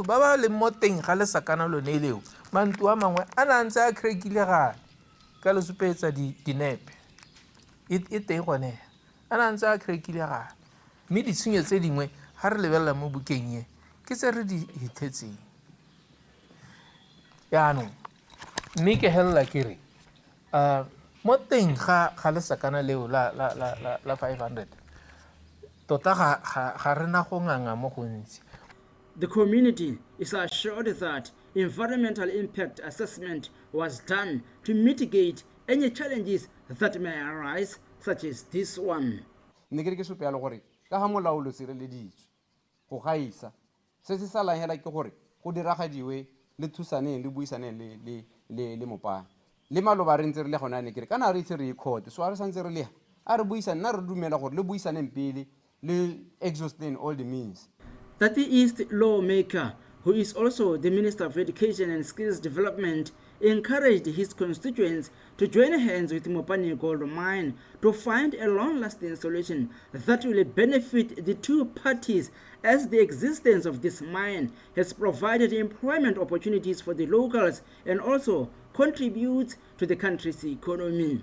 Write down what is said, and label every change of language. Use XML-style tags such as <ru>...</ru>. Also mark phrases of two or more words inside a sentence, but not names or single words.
<tn>ba ba le mo teng ga lesakana lone leo mantu a mangwe a na ntse a crackile gale ka le supetsa dinepe e teng gone a na ntse a crackile gale mme ditshenyo tse dingwe ga re lebelela mo bukeng ye ke tse re di ithetseng yaanong mme ke helela ke re mo teng ga lesakana leo la 500 tota ga rena go nganga mo gontsi.</tn> <en>The community is assured that environmental impact assessment was done to mitigate any challenges that may arise, such as this one.</en> <tn>Ne ke re ke sope le gore ka ga molao lo sireleditswe go gaisa se se salang hela ke gore go diragadiwe le thusaneng le buisaneng le mopane le maloba re ntse re le gona ne ke re kana re itse re court so a re santse re le a re buisana nna re dumela gore le buisaneng pele le</tn> <en>exhausting all the means. Bti East lawmaker, who is also the Minister of Education and Skills Development, encouraged his constituents to join hands with Mopani Gold Mine to find a long-lasting solution that will benefit the two parties, as the existence of this mine has provided employment opportunities for the locals and also contributes to the country's economy.</en>